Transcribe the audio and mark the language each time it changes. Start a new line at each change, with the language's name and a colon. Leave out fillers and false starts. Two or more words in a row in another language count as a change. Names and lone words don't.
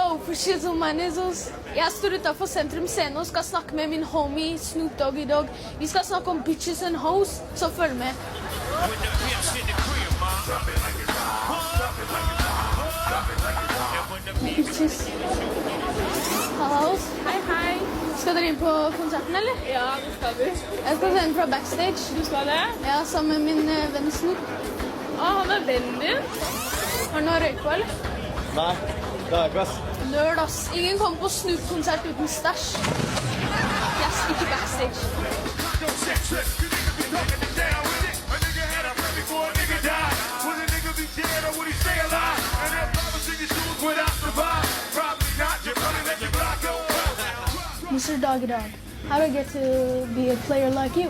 English: for Shizzle Manizzles.
Norwegian: Jeg står utenfor Sentrum Scene og skal snakke med min homie Snoop Dogg i dag. Vi skal snakke om
English: bitches and hoes,
Norwegian: så følg med. Bitches. Hallo. Hei, hei. Skal dere inn på konserten, eller? Ja, det skal du. Jeg skal se den fra backstage. Du skal det? Ja, sammen med min venn Snoop. Han er vennen din. Har du noe røyk på, eller? Nei, det er ikke ass. Nerd, ass. Ingen kommer på Snoop-konsert uten stæsj. Jeg stikker backstage.
English: Mr. Doggy Dog, how do I get to be a player like you?